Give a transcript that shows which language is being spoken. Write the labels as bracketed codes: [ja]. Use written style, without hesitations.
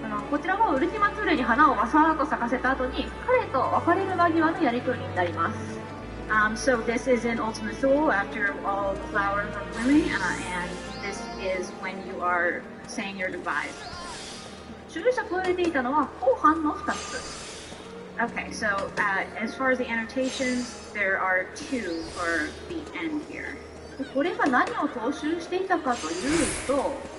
[ja] こちらはウルティマツーレに花をわさーっと咲かせた後に彼と別れる間際のやりとりになります。 [en] So this is in Ultima Thule after all the flowers are blooming, and this is when you are saying your goodbyes. [ja] 注釈を入れていたのは後半の2つ。 [en] Okay, so as far as the annotations, there are two for the end here. [ja] これが何を踏襲していたかというと、